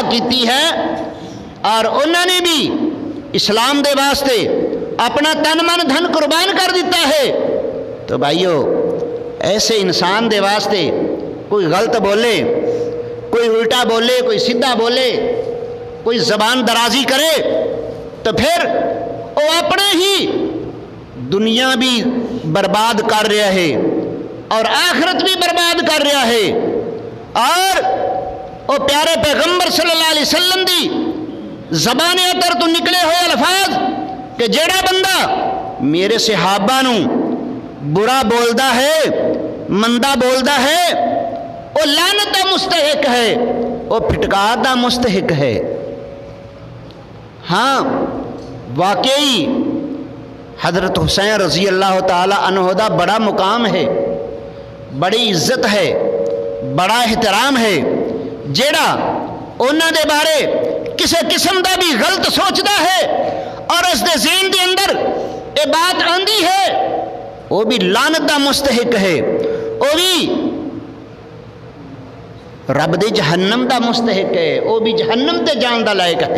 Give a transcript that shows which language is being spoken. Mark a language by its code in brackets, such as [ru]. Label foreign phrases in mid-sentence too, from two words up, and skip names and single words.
[pa] کیتی ہے اور انہوں نے بھی اسلام دے واسطے اپنا تن من دھن قربان کر دیتا ہے، تو بھائیو ایسے انسان دے واسطے کوئی غلط بولے، کوئی الٹا بولے، کوئی سیدھا بولے، کوئی زبان درازی کرے تو پھر وہ اپنے ہی دنیا بھی برباد کر رہا ہے اور آخرت بھی برباد کر رہا ہے۔ اور وہ پیارے پیغمبر [ar] صلی اللہ علیہ وسلم [pa] دی زبان اطہر تو نکلے ہوئے الفاظ کہ جیڑا بندہ میرے صحابہ نو برا بولدا ہے، مندہ بولدا ہے، وہ لعنت دا مستحق ہے، وہ پھٹکار دا مستحق ہے۔ ہاں واقعی حضرت حسین [ar] رضی اللہ تعالی عنہ [pa] دا بڑا مقام ہے، بڑی عزت ہے، بڑا احترام ہے۔ جیڑا انہاں دے بارے کسے قسم دا بھی غلط سوچدا ہے اور اس دے ذہن دے اندر اے بات آندی ہے وہ بھی لعنت دا مستحق ہے، وہ بھی رب دے جہنم دا مستحق ہے، وہ بھی جہنم تے جان دا لائق ہے۔